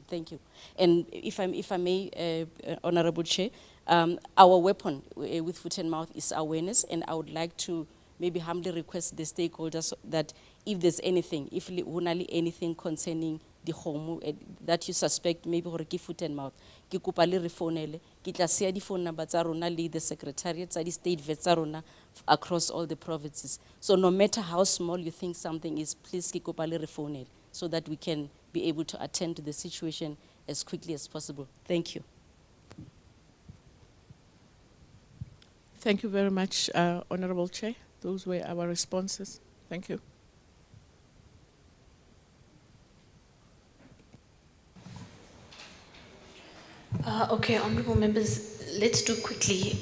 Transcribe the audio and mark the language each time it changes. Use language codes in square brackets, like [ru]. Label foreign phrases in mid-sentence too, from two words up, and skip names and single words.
[en] Thank you. And if I may, Honorable Chair, our weapon with foot and mouth is awareness, and I would like to maybe humbly request the stakeholders that if there's anything, if anything concerning the home that you suspect maybe [tn] gore ke [en] foot and mouth, [tn] ke kopa le re founele, ke tla sia di [en] phone number [tn] tsa rona le [en] the secretariat [tn] tsa di [en] state vets [tn] tsa rona [en] across all the provinces. So no matter how small you think something is, please [tn] ke kopa le re founele, [en] so that we can be able to attend to the situation as quickly as possible. Thank you. Thank you very much, Honorable Chair. Those were our responses. Thank you. Okay, honorable members, let's do quickly.